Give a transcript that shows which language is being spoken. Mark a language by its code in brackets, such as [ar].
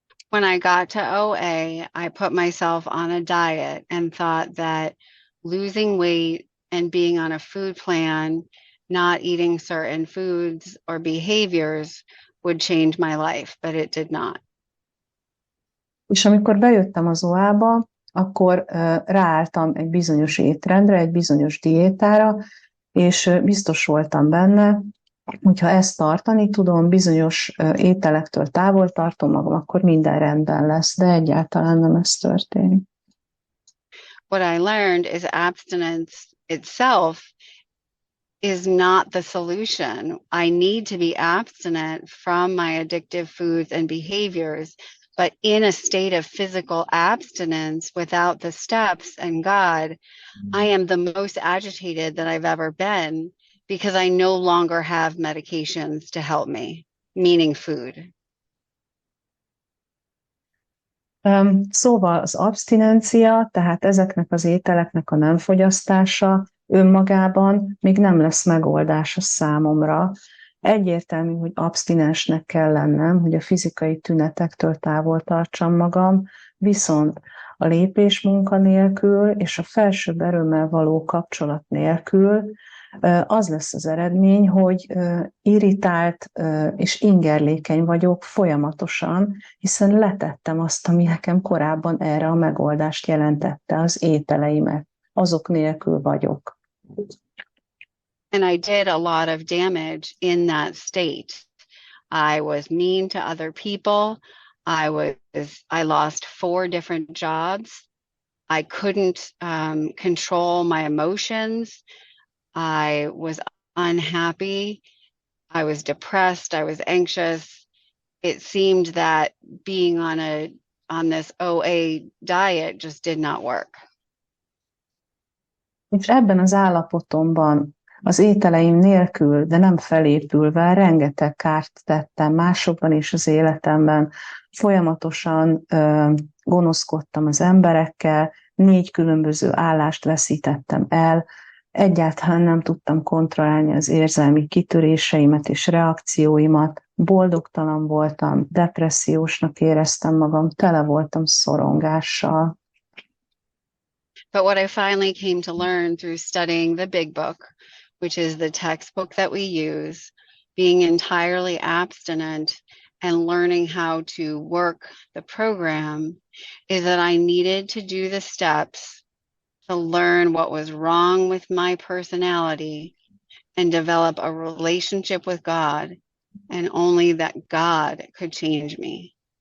[en] When I got to OA, I put myself on a diet and thought that losing weight and being on a food plan, not eating certain foods or behaviors would change my life, but it did not. [hu] És amikor bejöttem az OA-ba, akkor ráálltam egy bizonyos étrendre, egy bizonyos diétára, és biztos voltam benne, hogyha ezt tartani tudom, bizonyos ételektől távol tartom magam, akkor minden rendben lesz, de egyáltalán nem ez történt. [en] What I learned is abstinence itself is not the solution. I need to be abstinent from my addictive foods and behaviors, but in a state of physical abstinence without the steps and God, I am the most agitated that I've ever been because I no longer have medications to help me, meaning food. [hu] Szóval az abstinencia, tehát ezeknek az ételeknek a nem fogyasztása önmagában még nem lesz megoldás a számomra. Egyértelmű, hogy abstinensnek kell lennem, hogy a fizikai tünetektől távol tartsam magam, viszont a lépésmunka nélkül és a felsőbb erőmmel való kapcsolat nélkül az lesz az eredmény, hogy irritált és ingerlékeny vagyok folyamatosan, hiszen letettem azt, ami nekem korábban erre a megoldást jelentette, az ételeimet. Azok nélkül vagyok. [en] And I did a lot of damage in that state. I was mean to other people. I lost 4 different jobs. I couldn't control my emotions. I was unhappy. I was depressed. I was anxious. It seemed that being on this OA diet just did not work. [hu] És ebben az állapotomban, az ételeim nélkül, de nem felépülve, rengeteg kárt tettem másokban és az életemben. Folyamatosan gonoszkodtam az emberekkel, 4 különböző állást veszítettem el, egyáltalán nem tudtam kontrollálni az érzelmi kitöréseimet és reakcióimat, boldogtalan voltam, depressziósnak éreztem magam, tele voltam szorongással. [en] But what I finally came to learn through studying the big book, which is the textbook that we use, being entirely abstinent and learning how to work the program, is that I needed to do the steps to learn what was wrong with my personality and develop a relationship with God, and only that God could change me.